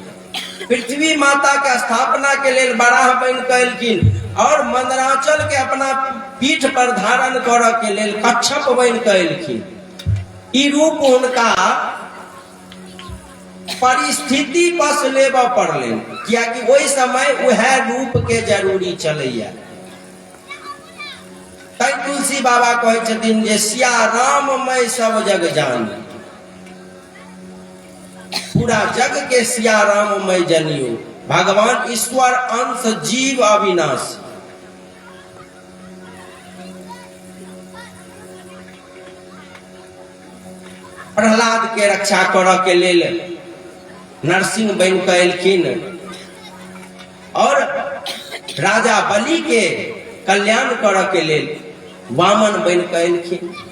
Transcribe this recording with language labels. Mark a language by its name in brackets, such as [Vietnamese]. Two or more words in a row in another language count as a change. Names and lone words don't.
[Maithili] पृथ्वी माता के स्थापना के लेल बराह बन के एलखिन, और मंदराचल के अपना पीठ पर धारण करऽ के लेल कच्छप बन के एलखिन। ई रूप हुनका परिस्थिति बस लेबऽ पड़लनि, कियाकि ओहि समय वह रूप के जरूरी चलैया। तै तुलसी बाबा कहे छथिन जे [Awadhi] सिया राममय सब जग जानी, [Maithili] पूरा जग के सिया राममय जनियो। [Awadhi] भगवान ईश्वर अंश जीव अविनाश। [Maithili] प्रहलाद के रक्षा करऽ के लेल नरसिंह बन के एलखिन, और राजा बलि के कल्याण करऽ के लेल वामन बन के एलखिन।